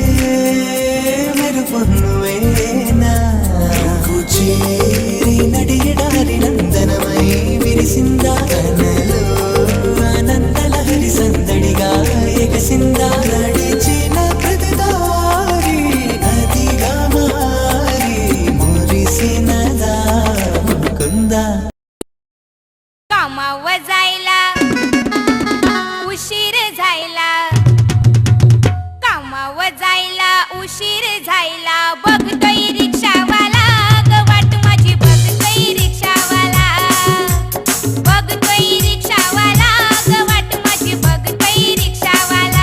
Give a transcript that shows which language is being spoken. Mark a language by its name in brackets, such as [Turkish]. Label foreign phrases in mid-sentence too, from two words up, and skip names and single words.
[Telugu] మెరుపొన్నువేనా నువ్వు చేరి నడియడారి నందనమై విరిసిందా కనలో ఆనందలహరి సందడిగా ఎగసిందా నడిచిన ప్రతిదారి నదిగా మారి మురిసినదా ముకుందా [Marathi] कामावर जायला उशीर झायला कामावर जायला उशीर झायला बघतोय रिक्षावाला ग वाट माझी बघतोय रिक्षावाला बघतोय रिक्षावाला ग वाट माझी बघतोय रिक्षावाला